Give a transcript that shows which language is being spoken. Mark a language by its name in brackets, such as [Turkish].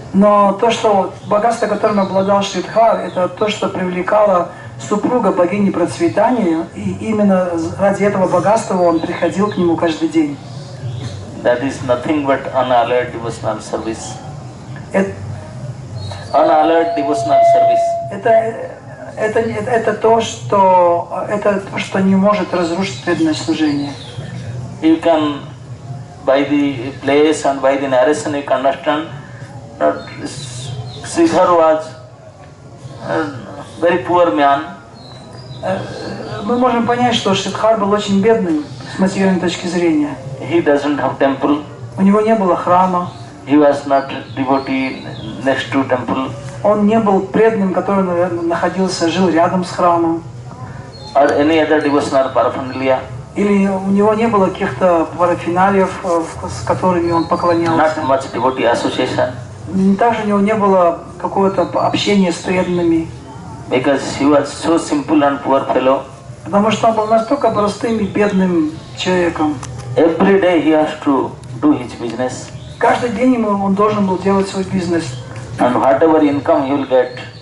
[Russian] Но то, что богатство, которым обладал Шридхар, это то, что привлекало супруга богини процветания, и именно ради этого богатства он приходил к нему каждый день. [English] That is nothing but unalloyed devotional service. Unalloyed devotional service. [Russian] Это то, что не может разрушить преданное служение. [English] You can, by the place and by the narration, you can understand that Sridhar was a very poor man. [Russian] Мы можем понять, что Шридхар был очень бедным с материальной точки зрения. [English] He doesn't have temple. [Russian] У него не было храма. [English] He was not devotee next to temple. [Russian] Он не был преданным, который, наверное, жил рядом с храмом. [English] Or any other devotional paraphernalia. [Russian] Или у него не было каких-то парафиналиев, с которыми он поклонялся. [English] Not much devotee association. [Russian] Также у него не было какого-то общения с преданными. [English] Because he was so simple and poor fellow. [Russian] Потому что он был настолько простым и бедным человеком. [English] Every day he has to do his business. [Russian] Каждый день он должен был делать свой бизнес. [English] And whatever income he will get.